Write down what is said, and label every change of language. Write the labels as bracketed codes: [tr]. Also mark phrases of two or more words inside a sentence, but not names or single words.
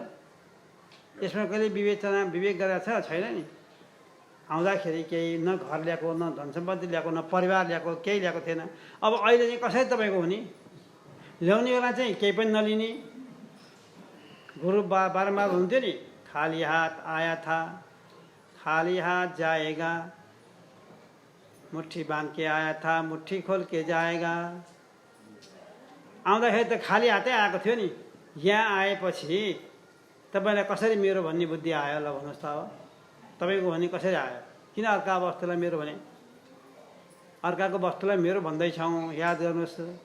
[ne] यसमा कहिले विवेक गरेको छ? छैन नि। आउँदाखेरि केही न घर ल्याएको, न धन सम्पत्ति ल्याएको, न परिवार ल्याएको, केही ल्याएको थिएन। अब अहिले चाहिँ कसरी तपाईँको हुने? ल्याउने बेला चाहिँ केही पनि नलिने। गुरु बारम्बार हुन्थ्यो नि, [hi] खाली हात आया था, खाली हात जाएगा, मुट्ठी बांध के आया था, मुट्ठी खोल के जाएगा। [ne] आउँदाखेरि त खाली हातै आएको थियो नि। यहाँ आएपछि तपाईँलाई कसरी मेरो भन्ने बुद्धि आयो? ल भन्नुहोस् त। अब तपाईँको भने कसरी आयो? किन अर्का वस्तुलाई मेरो भने? अर्काको वस्तुलाई मेरो भन्दैछौँ, याद गर्नुहोस्।